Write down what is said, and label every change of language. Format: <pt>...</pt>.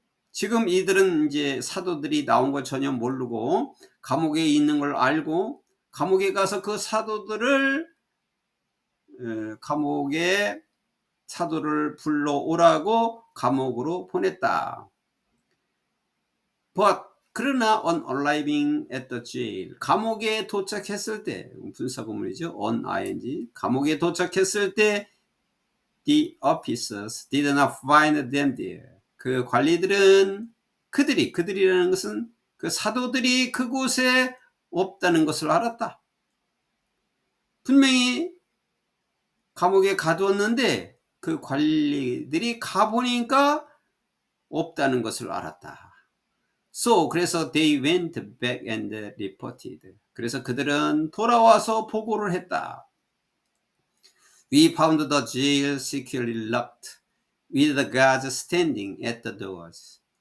<ko>지금 이들은 이제 사도들이 나온 걸 전혀 모르고 감옥에 있는 걸 알고 감옥에 가서 그 사도들을 감옥에 사도를 불러오라고 감옥으로 보냈다.</ko> <en>But</en> <ko>그러나</ko> <en>on arriving at the jail,</en> <ko>감옥에 도착했을 때, 분사구문이죠.</ko> <en>on ing,</en> <ko>감옥에 도착했을 때</ko> <en>the officers did not find them there.</en> <ko>그 관리들은 그들이라는 것은 그 사도들이 그곳에 없다는 것을 알았다. 분명히 감옥에 가두었는데 그 관리들이 가보니까 없다는 것을 알았다. 그래서</ko> <en>they went back and reported.</en> <ko>그래서 그들은 돌아와서 보고를 했다.</ko> <en>We found the jail securely locked, with the guards standing at the doors.</en>